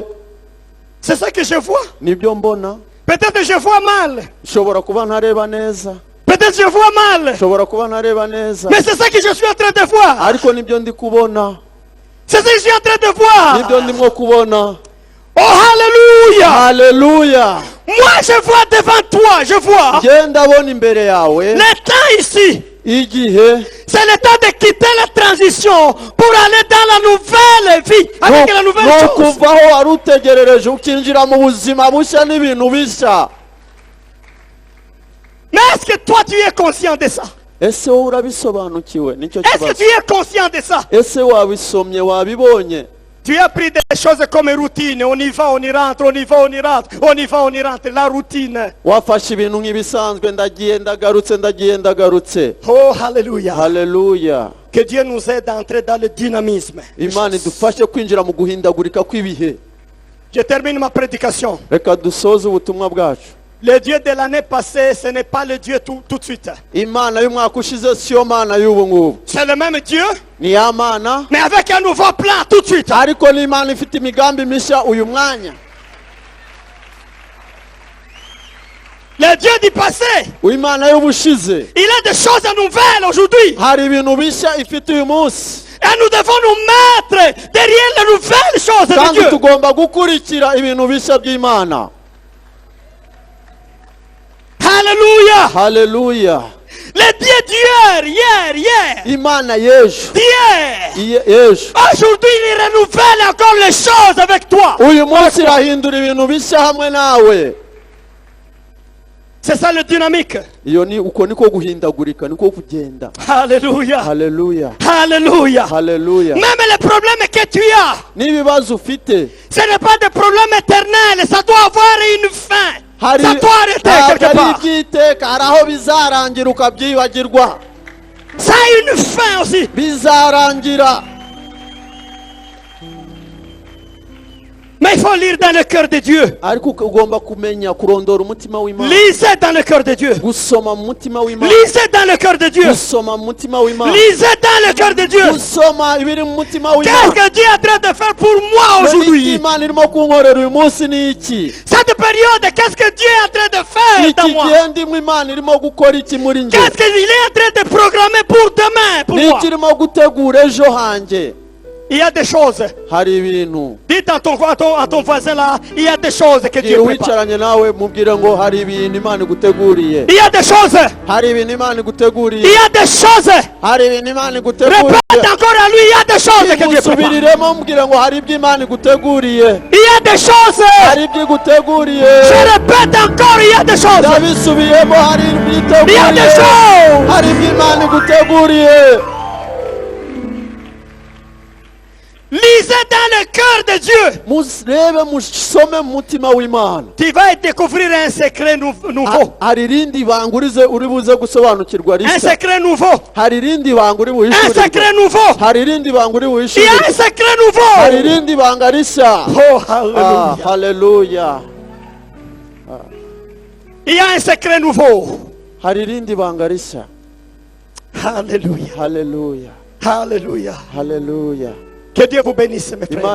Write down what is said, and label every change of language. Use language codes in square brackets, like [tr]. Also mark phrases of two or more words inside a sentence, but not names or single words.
[fr] C'est ça que je vois. [rw] nibyo mbona. [fr] Peut-être je vois mal. [rw] nshobora kuba ntareba neza. [fr] Peut-être je vois mal. [rw] nshobora kuba ntareba neza. [fr] Mais c'est ça que je suis en train de voir. [rw] ariko nibyo ndi kubona. [fr] C'est ça que je suis en train de voir. [rw] nibyo ndimo kubona. [fr] Oh, hallelujah. [rw] Haleluya. [fr] Moi, je vois devant toi, je vois. [rw] ngewe ndabona imbere yawe [fr] Le temps ici, [rw] igihe [fr] c'est le temps de quitter la transition pour aller dans la nouvelle vie, avec la nouvelle [rw] ni [fr] chose. [rw] ukuva aho wari utegerereje ukinjira mu buzima bushya n'ibintu bishya. [fr] Mais est-ce que toi, tu es conscient de ça? [rw] ese wowe urabisobanukiwe nicyo [fr] Est-ce que [rw] kibazo. [fr] tu es conscient de ça? [rw] ese wabisomye wabibonye. [fr] Tu as pris des choses comme routine. On y va, on y rentre, on y va, on y rentre, on y va, on y rentre. La routine. [rw] wafashe ibintu nk'ibisanzwe ndagiye ndagarutse. [fr] Oh, hallelujah. [rw] Haleluya. [fr] Que Dieu nous aide à entrer dans le dynamisme. [rw] Imana idufashe kwinjira mu guhindagurika kw'ibihe. [fr] Je termine ma prédication. [rw] reka dusoze ubutumwa bwacu. [fr] Le Dieu de l'année passée, ce n'est pas le Dieu tout de suite. [rw] Imana y'umwaka ushize siyo mana y'ubu ngubu. [fr] C'est le même Dieu, [rw] ni ya mana [fr] mais avec un nouveau plan tout de suite. [rw] ariko ni Imana ifite imigambi mishya uyu mwanya. [fr] Le Dieu du passé, [rw] Imana y'ubushize [fr] il a des choses nouvelles aujourd'hui. [rw] hari ibintu bishya ifite uyu munsi. [fr] Et nous devons nous mettre derrière les nouvelles choses de [rw] kandi [fr] Dieu. [rw] tugomba gukurikira ibintu bishya by'Imana. [fr] Alléluia. [rw] Haleluya. [fr] Le Dieu d'hier, hier, [rw] Imana y'ejo. [fr] d'hier. [rw] y'ejo. [fr] Aujourd'hui, il renouvelle encore les choses avec toi. [rw] uyu munsi irahindura ibintu bishya hamwe nawe. [fr] C'est ça le dynamique. [rw] iyo ni uko niko guhindagurika niko kugenda. [fr] Alléluia. [rw] Haleluya. [fr] Alléluia. [rw] Haleluya. [fr] Même les problèmes que tu as, [rw] n'ibibazo ufite [fr] ce n'est pas des problèmes éternels. Ça doit avoir une fin. [rw] hari [fr] Ça doit arrêter [rw] ntabwo [fr] quelque [rw] ari [fr] part. [rw] iby'iteka hari aho bizarangira ukabyibagirwa. [fr] Ça a une fin aussi. [rw] bizarangira. [fr] Mais il faut lire dans le cœur de Dieu. [rw] ariko ugomba kumenya kurondora umutima w'Imana. [fr] Lisez dans le cœur de Dieu. [rw] gusoma mu mutima w'Imana. [fr] Lisez dans le cœur de Dieu. [rw] gusoma mu mutima w'Imana. [fr] Lisez dans le cœur de Dieu. [rw] gusoma ibiri mu mutima [fr] Qu'est-ce [rw] w'Imana. [fr] que Dieu est en train de faire pour moi [rw] N'iki [fr] aujourd'hui? [rw] Imana irimo kunkorera uyu munsi ni iki? [fr] Cette période, qu'est-ce que Dieu est en train de faire dans [rw] iki [fr] moi? [rw] gihe ndimo Imana irimo gukora iki muri njye? [fr] Qu'est-ce qu'il est en train de programmer pour demain, pour moi? [rw] niki irimo gutegura ejo hanjye? [fr] Il y a des choses. [rw] hari ibintu. [fr] Dites à ton voisin là, il y a des choses que Dieu [rw] Igihe [fr] prépare. [rw] wicaranye nawe mubwire ngo hari ibintu Imana iguteguriye. [fr] Il y a des choses. [rw] hari ibintu Imana [fr] Il [rw] iguteguriye. [fr] y a des choses. [rw] hari ibintu Imana iguteguriye. [fr] Répète encore à lui, il y a des choses que Dieu prépare. [rw] musubiriremo mubwire ngo hari ibyo Imana iguteguriye. [fr] Il y a des choses. [rw] hari ibyo iguteguriye. [fr] Je répète encore, il y a des choses. [rw] ndabisubiyemo hari ibyo [fr] Il y a des [rw] iteguriye. [fr] choses. [rw] hari ibyo Imana iguteguriye. [fr] Lisez dans le cœur de Dieu. [rw] murebe musome mu mutima w'Imana. [fr] Tu vas découvrir un secret nouveau. [rw] hari irindi banga uri buze gusobanukirwa [fr] Un [rw] rishya. [fr] secret nouveau. [rw] hari irindi banga uri [fr] Un [rw] buhishurirwa. [fr] secret nouveau. [rw] hari irindi banga uri [fr] Il y a un [rw] buhishurirwa. [fr] secret [rw] hari [fr] nouveau. [rw] irindi banga rishya. Oh, Ah, [fr] hallelujah. [rw] haleluya. [fr] Il y a un secret nouveau. [rw] hari irindi banga rishya. [fr] Alléluia. [rw] haleluya. [fr] Alléluia. [rw] haleluya. [fr] Que Dieu vous bénisse, mes frères.